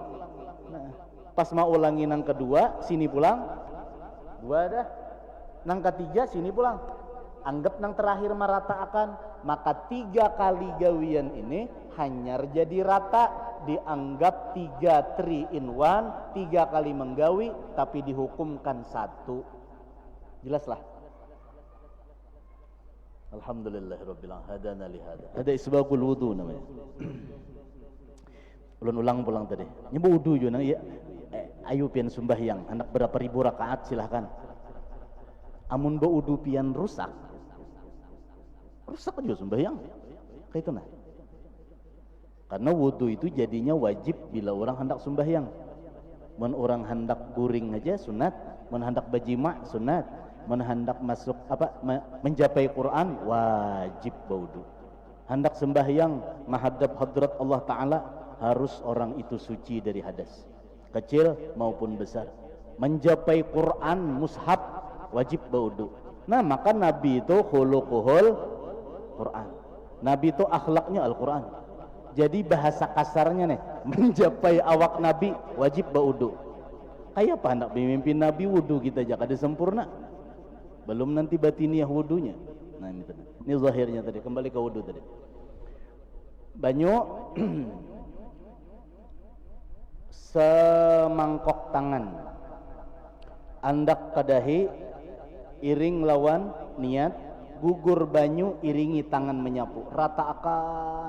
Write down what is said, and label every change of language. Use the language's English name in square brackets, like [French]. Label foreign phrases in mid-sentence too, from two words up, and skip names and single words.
[Banjar] Nah, pas mau ulangi nang kedua sini pulang dua dah, nang ketiga sini pulang, anggap nang terakhir meratakan, maka 3 kali gawian ini hanyar jadi rata, dianggap 3 in 1, 3 kali menggawi tapi dihukumkan 1. Jelaslah. [Arabic] الحمد لله رب العالمين هدانا لهذا. [Banjar] Ada [Arabic] إسباغ الوضوء [Banjar] namanya. Ulun ulang pulang tadi. Nyebu wudu jo nang ya. Ayo pian sembahyang, anak berapa ribu rakaat silahkan. Amun ba wudu pian rusak aja sembahyang. Kayak itu nah. Karena wudu itu jadinya wajib bila orang hendak sembahyang. Mun orang hendak guring aja sunat, mun hendak bajima sunat, mun hendak masuk menjapai Quran wajib wudu. Hendak sembahyang menghadap hadrat Allah Ta'ala harus orang itu suci dari hadas kecil maupun besar. Menjapai Quran mushaf wajib wudu. Nah maka Nabi itu [Arabic] خلقه القرآن, [Banjar] Nabi itu akhlaknya Al-Quran. Jadi bahasa kasarnya nih menjapai awak Nabi wajib wudu. Kayak apa hendak memimpin Nabi wudu kita aja kada sempurna, belum nanti batiniah wudunya. Nah ini zahirnya tadi, kembali ke wudu tadi. Banyu semangkok tangan andak kadahi iring lawan niat gugur banyu iringi tangan menyapu rata akan.